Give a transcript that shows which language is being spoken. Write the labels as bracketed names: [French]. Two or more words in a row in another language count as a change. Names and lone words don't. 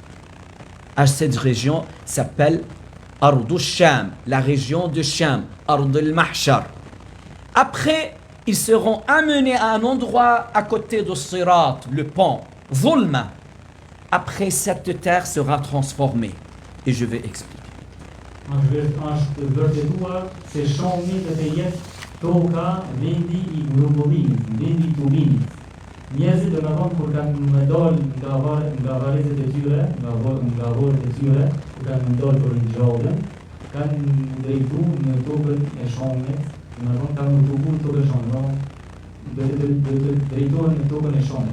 [French] À cette région s'appelle [Arabic] أرض الشام, [French] la région de Sham, [Arabic] أرض المحشر. [French] Après, ils seront amenés à un endroit à côté de Sirat, le pont, Zulma. Après, cette terre sera transformée. Et je vais expliquer. [Albanian] Është vërtetuar se shomi do të jetë toka, vendi I grumbullimit, vendi I tubimit. Njerëzit do të thonë kur kanë dalë nga varrezet e tyre, nga vorret e tyre, kur kanë dalë për ngjallën, kanë drejtuar në tokën e shomit, do të thonë kanë tubuar tokën e shomit, do të drejtohen në tokën e shomit.